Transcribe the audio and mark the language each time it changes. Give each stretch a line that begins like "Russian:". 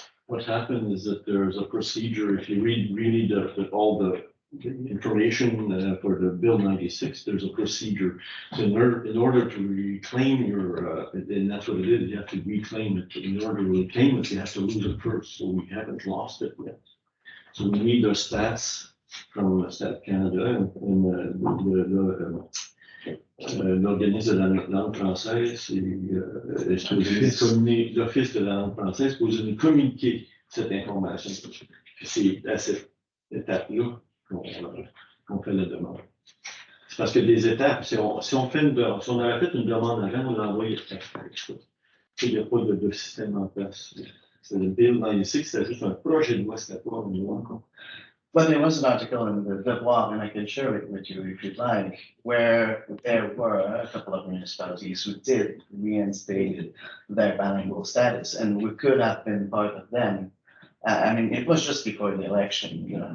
English: What happened is that there's a procedure, if you read really all the information for the Bill 96, there's a procedure. So in order to reclaim your, and that's what it is, you have to reclaim it. In order to reclaim it, you have to lose it first, so we haven't lost it yet. So we need our stats from Stat Canada and
French: l'organisme de la langue française et l'Office de la langue française pour nous communiquer cette information. C'est à cette étape-là qu'on fait la demande. C'est parce que des étapes, si on avait fait une demande avant, on l'envoyait après. Il n'y a pas de système en place. C'est le Bill 96, c'est juste un projet de loi, c'était pas une loi encore.
English: But there was an article in the Devoir, and I can share it with you if you'd like, where there were a couple of municipalities who did reinstate their bilingual status, and we could have been part of them. I mean, it was just before the election.